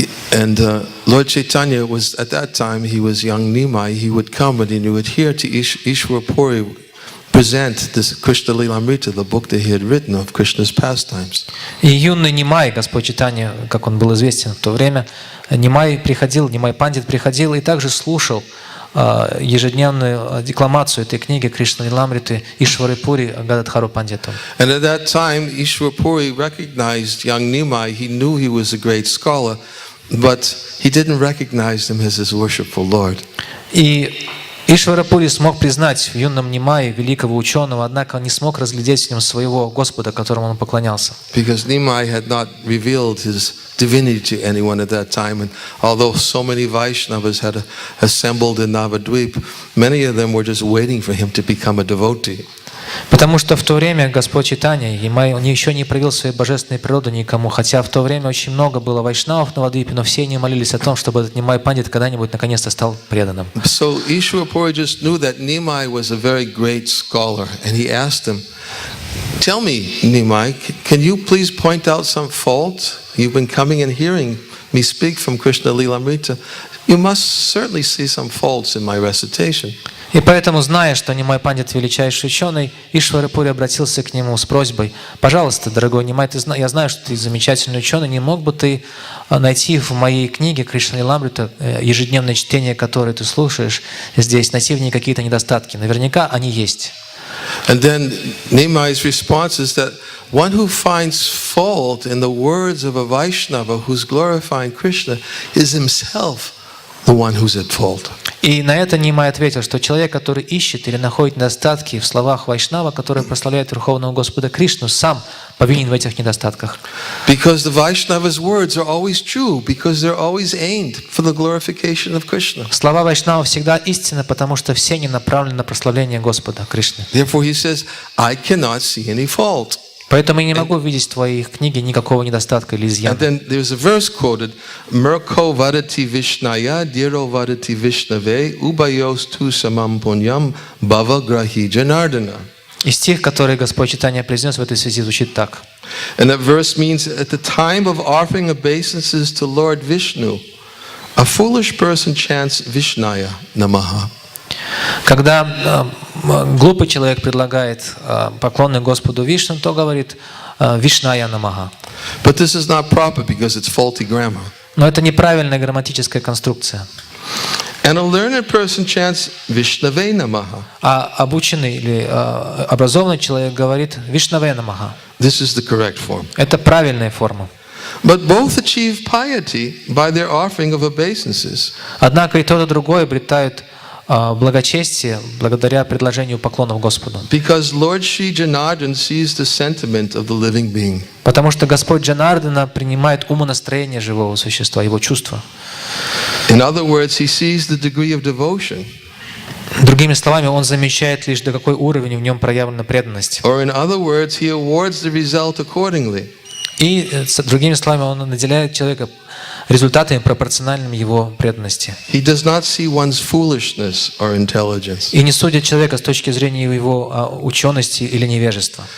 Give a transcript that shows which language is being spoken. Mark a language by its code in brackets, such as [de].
[en] And Lord Chaitanya was, at that time, he was young Nimai. He would come and he would hear to Ishwar Puri present this Krishna Lilamrita, the book that he had written of Krishna's pastimes. [ru] И юный Нимай, Господь Чайтанья, как он был известен в то время, Нимай Пандит приходил и также слушал ежедневную декламацию этой книги Кришна Лиламриты Ишвары Пури Гададхару Пандиту. [en] And at that time, Ishwar Puri recognized young Nimai. He knew he was a great scholar, but he didn't recognize him as his worshipful Lord. [ru] И Ишварапури смог признать в юном Нимае великого ученого, однако он не смог разглядеть в нем своего Господа, которому он поклонялся. [en] Because Nimai had not revealed his divinity to anyone at that time, and although so many Vaishnavas had assembled in Navadvip, many of them were just waiting for him to become a devotee. [ru] Потому что в то время Господь Чайтанья еще не проявил своей божественной природы никому, хотя в то время очень много было вайшнавов на Навадвипе, но все они молились о том, чтобы этот Нимай Пандит когда-нибудь наконец-то стал преданным. [en] So Ishwarapuri just knew that Nimai was a very great scholar, and he asked him, "Tell me, Nimai, can you please point out some fault? You've been coming and hearing me speak from Krishna Lilamrita. You must certainly see some faults in my recitation." [ru] И поэтому, зная, что Нимай Пандит величайший ученый, Ишварапури обратился к нему с просьбой: «Пожалуйста, дорогой Нимай, я знаю, что ты замечательный ученый, не мог бы ты найти в моей книге Кришна Лиламрита, ежедневное чтение, которое ты слушаешь здесь, найти в ней какие-то недостатки? Наверняка они есть». [en] And then Nimai's response is that one who finds fault in the words of a Vaishnava who's glorifying Krishna is himself the one who's at fault. [ru] И на это Нимай ответил, что человек, который ищет или находит недостатки в словах Вайшнава, которые прославляют Верховного Господа Кришну, сам повинен в этих недостатках. [en] Because the Vaishnava's words are always true, because they're always aimed for the glorification of Krishna. [ru] Слова Вайшнава всегда истинны, потому что все они направлены на прославление Господа Кришны. [en] Therefore he says, I cannot see any fault. [ru] Поэтому я не могу видеть в твоих книге никакого недостатка или изъяна. [en] And then there's a verse quoted, [sa] Murko vadati vishnaya, diro vadati vishnave, ubayos tu samam punyam, bhava grahi janardana. [ru] И стих, который Господь Чайтанья произнес в этой связи, звучит так. [en] And that verse means, at the time of offering obeisances to Lord Vishnu, a foolish person chants [sa] Vishnaya Namaha. [ru] Когда глупый человек предлагает поклоны Господу Вишну, то говорит [sa] «Вишная намаха». [en] But this is not proper because it's faulty grammar. [ru] Но это неправильная грамматическая конструкция. [en] And a learned person chants [sa] Vishnave Namaha. [ru] А обученный или образованный человек говорит [sa] «Вишнаве намаха». [en] This is the correct form. [ru] Это правильная форма. [en] But both achieve piety by their offering of obeisances. [ru] Однако и то, и другое обретают благочестие благодаря предложению поклонов Господу. [en] Because Lord Sri Janardhan sees the sentiment of the living being. [ru] Потому что Господь Джанардана принимает умонастроение живого существа, его чувства. [en] In other words, he sees the degree of devotion. [ru] Другими словами, он замечает лишь, до какой уровень в нем проявлена преданность. [en] Or in other words, he awards the result accordingly. [ru] И, другими словами, он наделяет человека результатами, пропорциональными его преданности. [en] He does not see one's foolishness or intelligence. [ru] И не судит человека с точки зрения его учености или невежества.